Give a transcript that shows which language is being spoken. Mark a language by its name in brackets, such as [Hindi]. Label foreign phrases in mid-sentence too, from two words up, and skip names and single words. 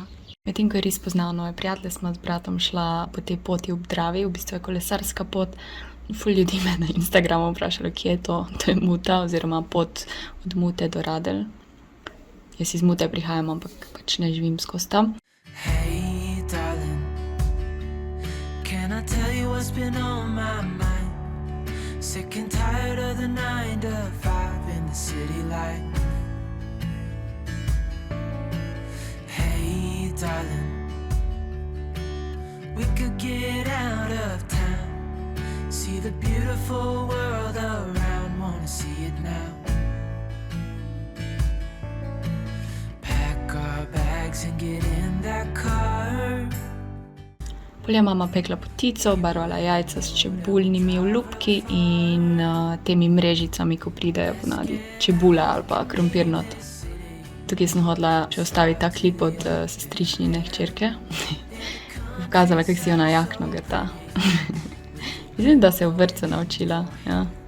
[Slovenian] Medtem ko je res poznal nove prijatelje, smo z bratom šla po tej poti ob Dravi, v bistvu je kolesarska pot. Ful ljudi me na Instagramu vprašalo, kje je to. To je Muta oziroma pot od Mute do Radelj. Jaz iz Mute prihajam, ampak pač ne živim skozi tam. [English] Hey darling, can I tell you what's been on my mind? Sick and tired of the 9 to 5 in the city light. Hey darling, we could get out of town, see the beautiful world around, wanna see it now. Pack our bags and get in that car. [Slovenian] Pol je mama pekla potico, barvala jajca s čebuljnimi olupki in temi mrežicami, ko pridejo ponavadi čebule ali pa krompirnot. Tukaj sem hodila še ostaviti ta klip od sestričnine hčerke. Pokazala, kako si ona jakno grda. Mislim, da se je v vrtcu naučila, ja.